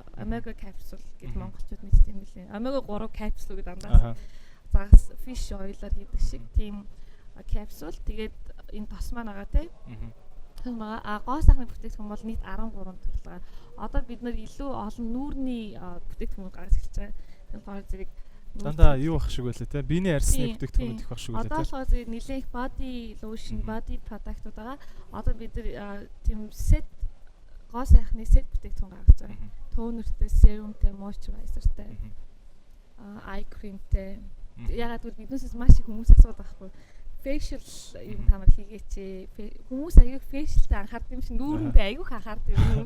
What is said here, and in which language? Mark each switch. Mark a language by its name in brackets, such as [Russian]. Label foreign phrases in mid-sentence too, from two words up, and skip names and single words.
[English] Omega capsule [Mongolian] гэж монголчууд мэддэг юм лээ. [English] Omega 3 capsule [Mongolian] гэдэг дандаа загас [English] fish oil- [Mongolian] аар хийдэг шиг тийм capsule. Тэгээд энэ тос маань байгаа тий. Гоо сайхны бүтээгдэхүүн бол нийт 13 төрөл байгаа. Одоо бид нар илүү олон нүүрний бүтээгдэхүүн гаргаж эхэлж байгаа. Тэр хоёр зэрэг дандаа юу ах шиг байлаа те. Биений арьсны бүтээгдэхүүнүүд их бах шиг байлаа те. Одоо болохоор зэрэг нэлээх [English] body lotion, body product- [Mongolian] ууд байгаа. Одоо бид нар тийм set гоо сайхны set бүтээгдэхүүн гаргаж байгаа. Тонертэй, serumтэй, moisturizer-тэй, [English] eye cream- [Mongolian] тэй. Ягаад гэвэл биднээс маш их хүмүүс асуудаг байхгүй. Facial юм та нар хийгээч. Хүмүүс аяг facial-тай анхаардаг юм шиг нүүрэндээ аяг анхаардаг хүмүүс.